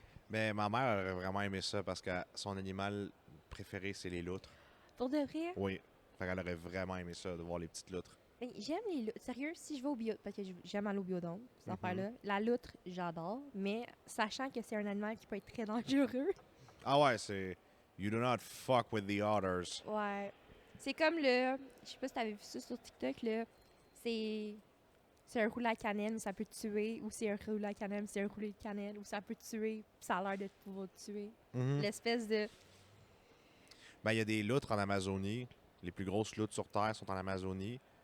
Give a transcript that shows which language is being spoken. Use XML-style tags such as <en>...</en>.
<fr>Mais ma mère aurait vraiment aimé ça parce que son animal préféré, c'est les loutres. Pour de vrai, Oui. Fait qu'elle aurait vraiment aimé ça, de voir les petites loutres. ben, j'aime les loutres. Sérieux, si je vais au bio, parce que j'aime aller au biodôme, cette Mhm. affaire-là. La loutre, j'adore, mais sachant que c'est un animal qui peut être très dangereux. Ah ouais, c'est...</fr> <en>You do not fuck with the otters.</en> <fr>Ouais. C'est comme le. Je sais pas si t'avais vu ça sur TikTok, là. C'est un rouleau à cannelle, mais ça peut te tuer. Ou c'est un rouleau à cannelle, mais c'est un rouleau de cannelle. Ou ça peut te tuer, puis ça a l'air de pouvoir te tuer. Mhm. L'espèce de. Ben, il y a des loutres en Amazonie. Les plus grosses loutres sur Terre sont en Amazonie.</fr>